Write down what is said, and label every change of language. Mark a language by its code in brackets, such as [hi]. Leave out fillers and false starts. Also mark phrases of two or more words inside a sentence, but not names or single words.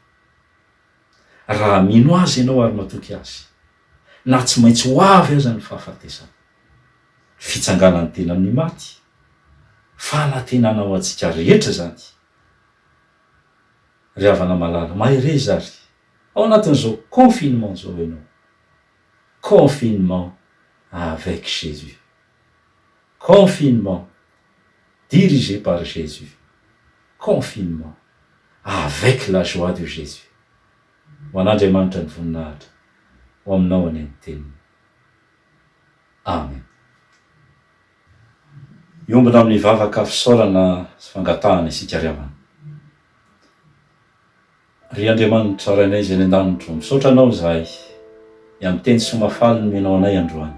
[mg] Raha mino azy ianao ary matoky azy, na tsy maintsy ho avy aza ny fahafatesana. Fitsanganan'ny tena amin'ny maty, fanantenana ho antsika rehetra zany. Ry havana malala, mahere zary ao anatin'izao confinement zao ianao. [fr] Confinement avec Jésus. Confinement dirigé par Jésus. Confinement avec la joie de Jésus. [mg] Ho an'Andriamanitra ny voninahitra, ho aminao any ny teniny. Amen. Iombona amin'ny vavaka fisaorana sy fangatahana isika ry havana. Ry Andriamanitra rainay izay ny an-danitra, misaotra anao zahay amin'ny teny sy mafaly no menao anay androany.